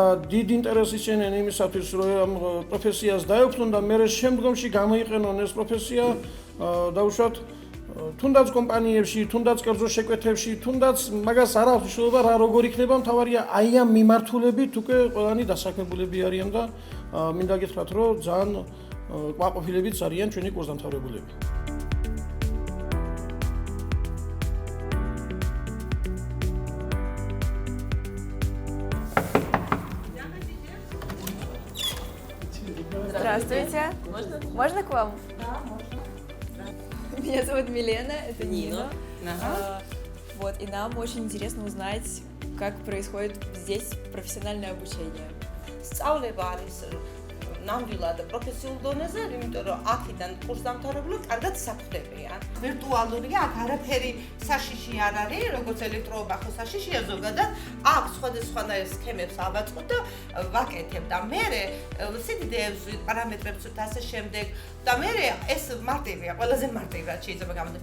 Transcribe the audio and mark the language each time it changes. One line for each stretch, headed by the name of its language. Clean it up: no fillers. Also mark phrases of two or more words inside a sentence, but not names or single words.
Georgian: დიდ ინტერესს იჩენენ იმისათვის, რომ ამ პროფესიას დაეუფლონ და მერე შემდგომში გამოიყენონ ეს პროფესია დაუშვათ თუნდაც კომპანიებში, თუნდაც კერძო შეკვეთებში, თუნდაც მაგას არ აქვს მნიშვნელობა რა როგორ იქნება, მთავარია აი ამ მიმართულებით უკვე ყველანი დასაქმებულები არიან და მინდა გითხრათ, რომ ძალიან კმაყოფილებიც არიან ჩვენი კურსდამთავრებულები.
Russian: Здравствуйте. Можно к вам? Меня зовут Милена, это Нина. Вот, и нам очень интересно узнать, как происходит здесь профессиональное обучение.
Georgian: სწავლება არის ნამდვილად პროფესიულ დონეზე, იმიტომ რომ აქედან კურსდამთავრებულები კარგად საფრთხებიან. ვირტუალურია, აქ არაფერი საშიში არ არის, როგორც ელექტროობა ხო საშიშია ზოგადად, აქ სხვადასხვანაირ სქემებს ავაწყობ და ვაკეთებ და მერე სიდიდეებს პარამეტრებს და ასე შემდეგ და მერე ეს მარტივია, ყველაზე მარტივი რაც შეიძლება გამოდგეს.